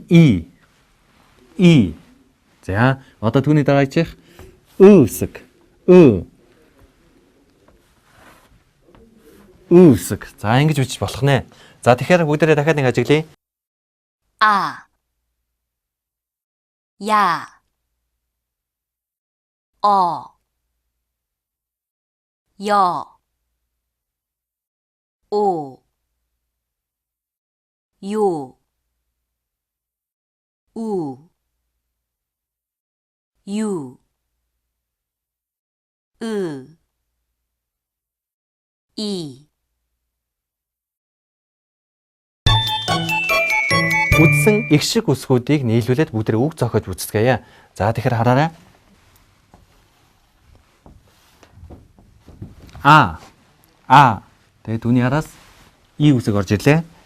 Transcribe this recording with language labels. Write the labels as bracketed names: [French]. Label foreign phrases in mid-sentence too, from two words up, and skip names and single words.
[Mongolian] И. За одоо түүний дараачих үсэг. Үсэг. За ингэж бичиж болох нэ. За тэгэхээр бүгдээрээ дахиад нэг ажиглая. А. Я. [Korean] 어. 여. 오. 요. 우. 유. 으. 이. [Mongolian] Үдсэн их шиг үсгүүдийг нийлүүлээд бүгдээ үг зохиож үзцгээе. За тэгэхээр хараарай. Тэгээд түүний араас и үсэг орж ирлээ.